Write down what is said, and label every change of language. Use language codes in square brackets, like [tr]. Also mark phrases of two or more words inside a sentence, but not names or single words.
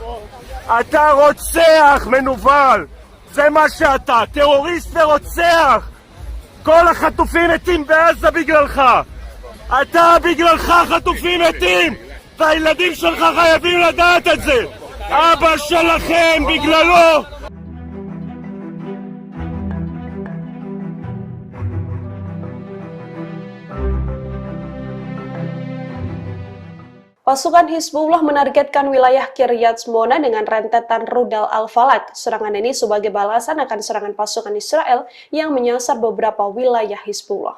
[he] אתה רוצח מנוול! זה מה שאתה, טרוריסט ורוצח! כל החטופים מתים בעזה בגללך! אתה בגללך חטופים מתים! והילדים שלך חייבים לדעת את זה! אבא שלכם בגללו! [id] Pasukan Hizbullah menargetkan wilayah Kiryat Shmona dengan rentetan rudal Al-Falaq. Serangan ini sebagai balasan akan serangan pasukan Israel yang menyasar beberapa wilayah Hizbullah.